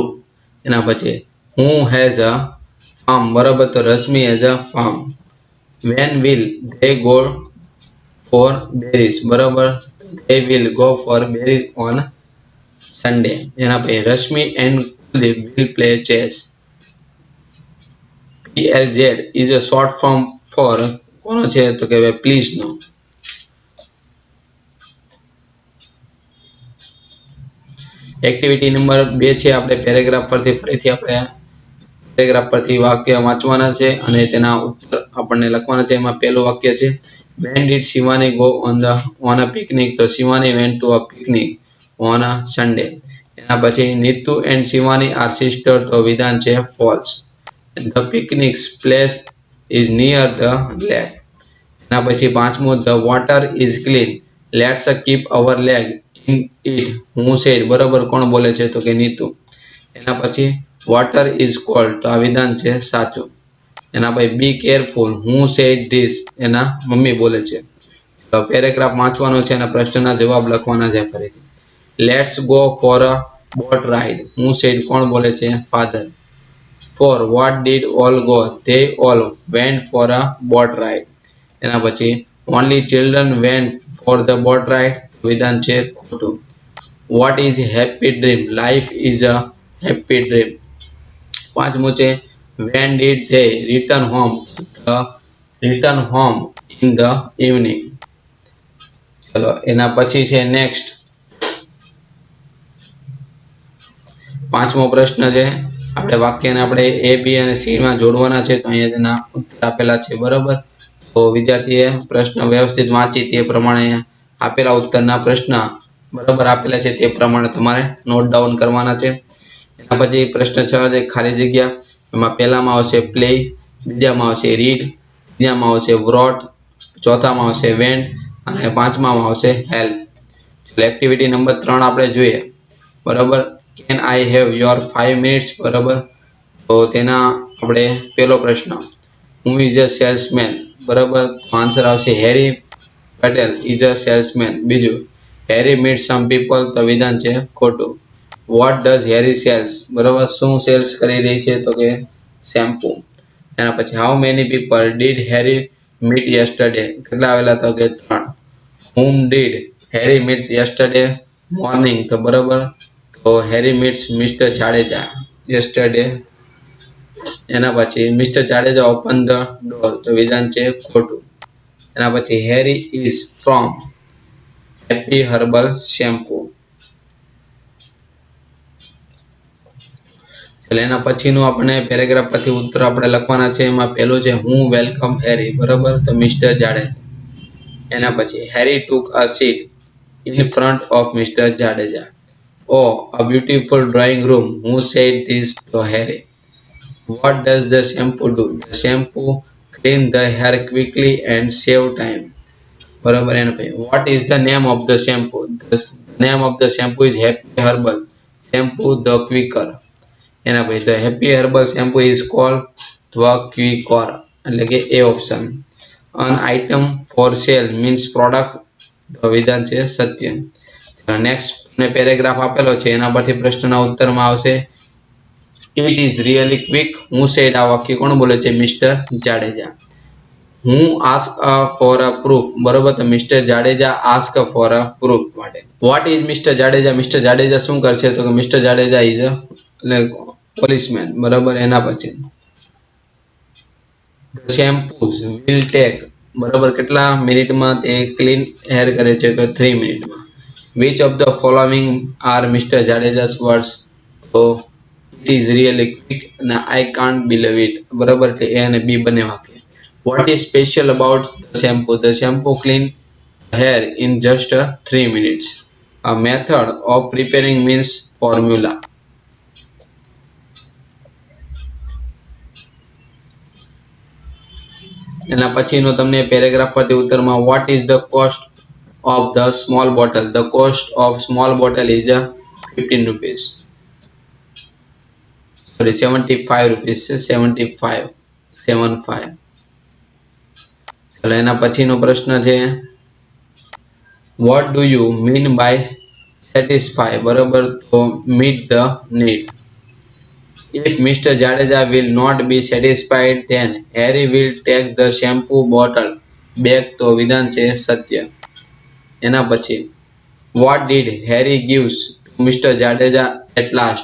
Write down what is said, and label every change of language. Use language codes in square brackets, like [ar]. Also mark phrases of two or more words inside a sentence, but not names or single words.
[gu] એના પછી [en] who has a farm [gu] બરાબર, તો [en] Rashmi has a farm. when will they go for berries બરાબર, they will go for berries on Sunday. [gu] એના પછી [en] રશ્મિ એન્ડ કુલદીપ will play chess। PLZ is a short form for [gu] કોનો છે તો કે પ્લીઝ નો। એક્ટિવિટી નંબર 2 છે આપણે પેરેગ્રાફ પરથી ફરીથી આપણે પેરેગ્રાફ પરથી વાક્ય વાંચવાના છે અને તેના ઉત્તર આપણને લખવાના છે। એમાં પહેલું વાક્ય છે [en] when did Shivani go on a picnic, તો Shivani went to a picnic on a Sunday। [gu] એના પછી [en] નીતુ and Shivani are sisters, [gu] તો વિધાન છે [en] false। the picnic place is near the lake। [gu] એના પછી પાંચમું [en] the water is clean, let's keep our leg in it, who said [gu] બરાબર કોણ બોલે છે તો કે નીતુ। એના પછી [en] water is cold, [gu] તો આ વિધાન છે સાચું। એના પછી [en] be careful, who said this, [gu] એના મમ્મી બોલે છે। તો પેરેગ્રાફ વાંચવાનો છે અને પ્રશ્નના જવાબ લખવાના છે ફરીથી। [en] let's go for a boat ride, who said [gu] કોણ બોલે છે [en] father। for what did all go, they all went for a boat ride। [gu] એના પછી [en] only children went for the boat ride, [gu] વિધાન છે ખોટું। [en] what is happy dream, life is a happy dream। [gu] પાંચમું છે [en] when did they return home, return home in the evening। [gu] ચલો એના પછી છે નેક્સ્ટ પાંચમો પ્રશ્ન છે આપણે વાક્યને આપણે એ બી અને સી માં જોડવાના છે। તો અહીંયા તેના ઉત્તર આપેલા છે બરાબર। તો વિદ્યાર્થીએ પ્રશ્ન વ્યવસ્થિત વાંચી તે પ્રમાણે આપેલા ઉત્તરના પ્રશ્ન બરાબર આપેલા છે તે પ્રમાણે તમારે [en] note down [gu] કરવાના છે। એના પછી પ્રશ્ન 6 છે ખાલી જગ્યા। એમાં પહેલામાં આવશે પ્લે, બીજામાં આવશે રીડ, ત્રીજામાં આવશે વ્રોટ, ચોથામાં આવશે વેન્ટ અને પાંચમામાં આવશે હેલ્પ। એક્ટિવિટી નંબર 3 આપણે જોઈએ બરાબર। [en] can I have your 5 minutes [gu] બરાબર, તો તેના આપણે પહેલો પ્રશ્ન [en] who is a salesman [gu] બરાબર, તો આન્સર આવશે [en] હેરી પટેલ is a salesman। બીજું હેરી meets some people, [gu] તો વિધાન છે ખોટું। [en] what does Harry sells [gu] બરાબર, શું સેલ્સ કરી રહી છે તો કે શેમ્પુ। એના પછી [en] how many people did Harry meet yesterday, [gu] કેટલા આવેલા તો કે 3। [en] whom did Harry meet yesterday morning, [gu] તો બરાબર તો [en] Harry meets Mr. જાડેજા yesterday। [gu] એના પછી [en] Mr. જાડેજા open the door, [gu] તો વિધાન છે ખોટું। એના પછી [en] Harry is from Happy Herbal Shampoo। [gu] એટલે એના પછીનું આપણે પેરેગ્રાફ પરથી ઉત્તર આપણે લખવાના છે। એમાં પહેલું છે [en] who welcome Harry [gu] બરાબર, તો મિસ્ટર જાડેજા। એના પછી [en] હેરી took a seat in front of Mr. જાડેજા। oh a beautiful drawing room, who said this to Harry। what does the shampoo do, the shampoo clean the hair quickly and save time બરાબર। [gu] એના પછી [en] what is the name of the shampoo, the name of the shampoo is Happy Herbal Shampoo the Quicker। [gu] એના પછી [en] the Happy Herbal Shampoo is called the Quicker, [gu] એટલે કે એ ઓપ્શન। [en] an item for sale means product, [gu] તો વિધાન છે સત્ય। નેક્સ્ટ ને પેરેગ્રાફ આપેલો છે એના પરથી પ્રશ્નના ઉત્તરમાં આવશે [en] it is really quick, who said [gu] આ વાક્ય કોણ બોલે છે મિસ્ટર જાડેજા। [en] હું ask for a proof [gu] બરોબર, તો [en] મિસ્ટર જાડેજા ask for a proof માટે। what is મિસ્ટર જાડેજા, મિસ્ટર જાડેજા [gu] શું કરશે તો કે [en] મિસ્ટર જાડેજા is a પોલીસમેન બરાબર। [gu] એના પછી શેમ્પૂ [en] will take [gu] બરાબર કેટલા મિનિટમાં તે [en] clean hair [gu] કરે છે તો 3 મિનિટમાં। [en] which of the following are મિસ્ટર જાડેજા's words, તો it is really quick and I can't believe it. [gu] બરાબર, એટલે A અને B બંને વાક્ય. [en] What is special about the shampoo? The shampoo clean hair in just 3 minutes. A method of preparing means formula. એના પછીનો તમને પેરેગ્રાફ પરથી ઉત્તરમાં what is the cost of the small bottle? The cost of small bottle is 15 rupees. Sorry, 75 rupees. 75. [gu] ચાલો એના પછીનો પ્રશ્ન છે [en] what do you mean by satisfy? [gu] બરાબર, તો [en] meet the need. If Mr. Jadeja will not be satisfied, then Harry will take the shampoo bottle back. [gu] તો વિધાન છે સત્ય. એના પછી [en] what did Harry gives to Mr. Jadeja at last?